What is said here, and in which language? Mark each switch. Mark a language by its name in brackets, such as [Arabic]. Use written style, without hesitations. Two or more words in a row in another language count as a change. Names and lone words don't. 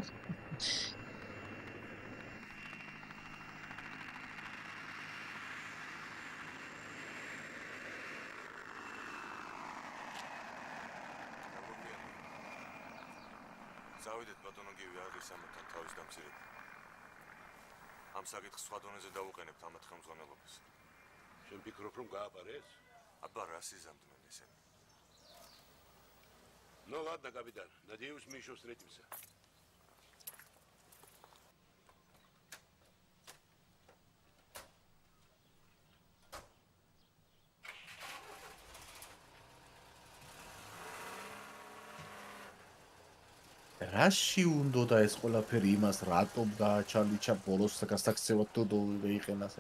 [Georgian] წავიდეთ ბატონო გივი არის ამათან თავის დამცირებით. ამ საკითხს სხვა დონეზე დავუყენებთ ამათ ხელმძღვანელობას. შენ ფიქრობ რომ გააპარეს? აბა რა სიზამთმენ ესენი. [Russian] Ну ладно, капитан. Надеюсь, мы еще встретимся. [Georgian] რაში უნდა ეს ყველაფერი იმას რატომ გააჩალიჩა ბოლოს გასაქცევად თუ ვეიყენა სა